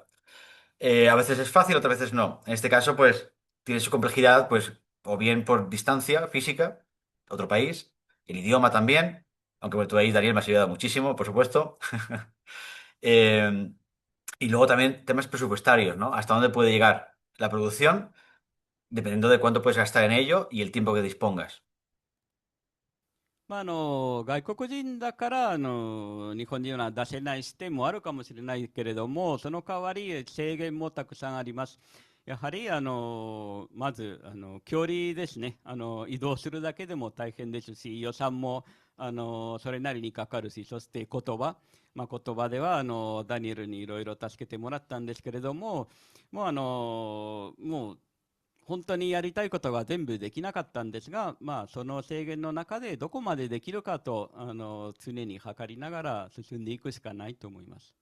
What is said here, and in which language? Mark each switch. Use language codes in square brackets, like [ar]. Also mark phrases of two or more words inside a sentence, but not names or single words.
[es] A veces es fácil, otras veces no. En este caso, pues, tiene su complejidad, pues, o bien por distancia física, otro país, el idioma también, aunque bueno, tú ahí, Daniel, me has ayudado muchísimo, por supuesto. Eh, y luego también temas presupuestarios, ¿no? Hasta dónde puede llegar la producción, dependiendo de cuánto puedes gastar en ello y el tiempo que dispongas. [ja] 外国人だから日本人は出せない視点もあるかもしれないけれども、その代わり制限もたくさんあります。やはりまず距離ですね。移動するだけでも大変ですし、予算もそれなりにかかるし、そして言葉、言葉ではダニエルにいろいろ助けてもらったんですけれども、もう本当にやりたいことが全部できなかったんですが、その制限の中でどこまでできるかと常に測りながら進んでいくしかないと思います。